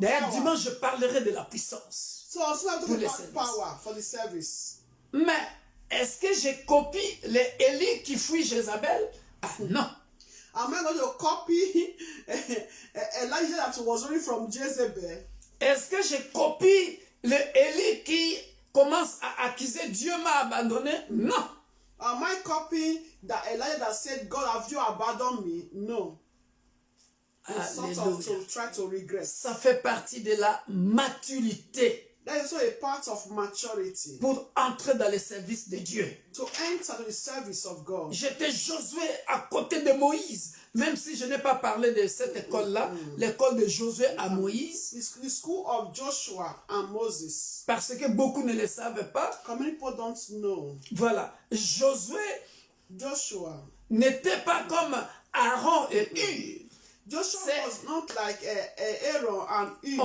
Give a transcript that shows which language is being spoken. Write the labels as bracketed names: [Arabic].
[French] D'ailleurs, dimanche, je parlerai de la puissance. [English] So also I'm talking about power for the service. [French] Mais est-ce que je copie les Élie qui fuient Jézabel? Ah non. [English] Am I going to copy Elijah that was running from Jezebel? [French] Est-ce que je copie le Élie qui commence à accuser Dieu m'a abandonné? Non. [English] Am I copying that Elijah that said, God, have you abandoned me? No. It's sort of to try to regress. [French] Ça fait partie de la maturité [English] That is also a part of maturity. [French] pour entrer dans le service de Dieu. [English] To enter to the service of God. [French] J'étais Josué à côté de Moïse, même si je n'ai pas parlé de cette école-là, l'école de Josué à Moïse, [English] The school of Joshua and Moses. [French] parce que beaucoup ne le savent pas. [English] Many people don't know. [French] Voilà, Josué [English] Joshua [French] n'était pas comme Aaron et Hur. [English] Joshua [French] C'est- [English] was not like Aaron and Hur.